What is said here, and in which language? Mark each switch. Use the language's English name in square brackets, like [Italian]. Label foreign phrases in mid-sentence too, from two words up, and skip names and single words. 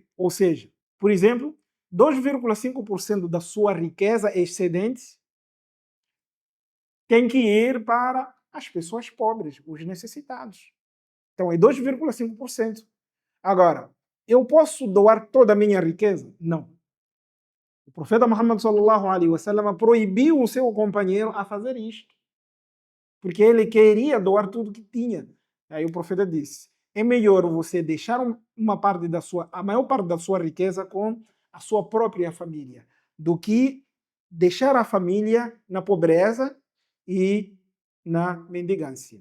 [Portuguese] Ou seja, por exemplo, 2,5% da sua riqueza excedente tem que ir para as pessoas pobres, os necessitados. Então é 2,5%. Agora, eu posso doar toda a minha riqueza? Não. O profeta Muhammad [Arabic] صلى الله عليه وسلم [Portuguese] proibiu o seu companheiro a fazer isto, porque ele queria doar tudo que tinha. Aí o profeta disse: é melhor você deixar uma parte a maior parte da sua riqueza com a sua própria família, do que deixar a família na pobreza e na mendigância.